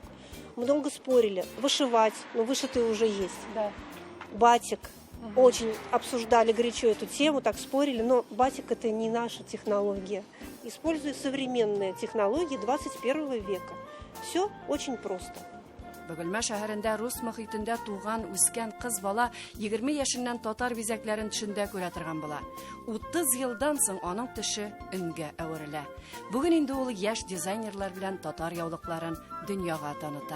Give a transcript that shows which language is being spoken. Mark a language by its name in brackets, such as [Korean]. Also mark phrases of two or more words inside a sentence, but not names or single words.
[Russian] Много спорили. Вышивать, но вышитый уже есть. Да. Батик. Очень обсуждали горячо эту тему, так спорили, но батик это не наша технология. Используя современные технологии 21 века. Все очень просто. [Tatar] Бөгелмә шәһәрендә рус мөхитендә туган, үскән кыз бала 20 яшеннән татар бизәкләрен төшендә күрә торган була. 30 елдан соң аның төше үнгә әверелә. Бүген инде ул яшь дизайнерлар белән татар яулыкларын дөньяга таныта.